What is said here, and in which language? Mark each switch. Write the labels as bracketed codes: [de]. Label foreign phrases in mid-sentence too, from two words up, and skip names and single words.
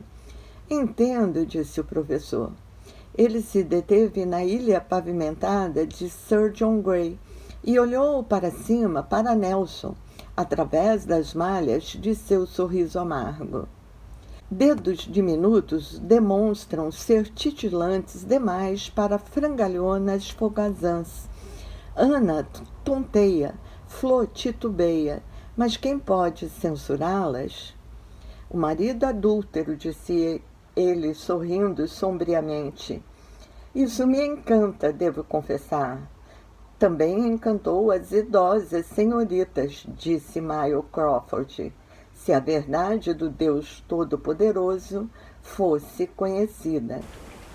[pt] Entendo, disse o professor. Ele se deteve na ilha pavimentada de Sir John Gray e olhou para cima para Nelson, através das malhas de seu sorriso amargo. Dedos diminutos demonstram ser titilantes demais para frangalhonas folgazãs. Ana tonteia, Flor titubeia, mas quem pode censurá-las? O marido adúltero, disse ele, sorrindo sombriamente. Isso me encanta, devo confessar. Também encantou as idosas senhoritas, disse Miles Crawford, se a verdade do Deus Todo-Poderoso fosse conhecida.